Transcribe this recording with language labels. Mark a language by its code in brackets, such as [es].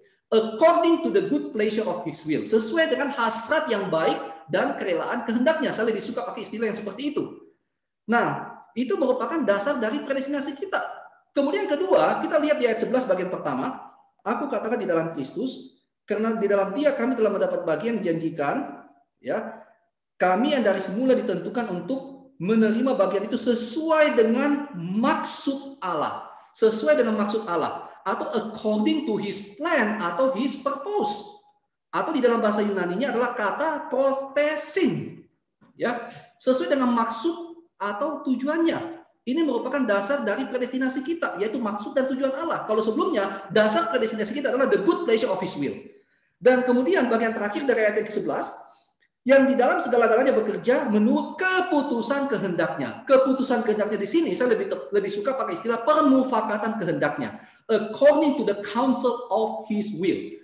[en] According to the good pleasure of his will. [id] Sesuai dengan hasrat yang baik dan kerelaan kehendaknya. Saya lebih suka pakai istilah yang seperti itu. Nah, itu merupakan dasar dari predestinasi kita. Kemudian kedua, kita lihat di ayat 11 bagian pertama, aku katakan di dalam Kristus, karena di dalam Dia kami telah mendapat bagian dijanjikan, ya, kami yang dari semula ditentukan untuk menerima bagian itu sesuai dengan maksud Allah, sesuai dengan maksud Allah, atau according to His plan atau His purpose, atau di dalam bahasa Yunaninya adalah kata protesin, ya, sesuai dengan maksud atau tujuannya. Ini merupakan dasar dari predestinasi kita, yaitu maksud dan tujuan Allah. Kalau sebelumnya, dasar predestinasi kita adalah the good pleasure of His will. Dan kemudian bagian terakhir dari ayat yang ke-11, yang di dalam segala-galanya bekerja menurut keputusan kehendaknya. Keputusan kehendaknya di sini, saya lebih suka pakai istilah permufakatan kehendaknya. [en] According to the counsel of His will.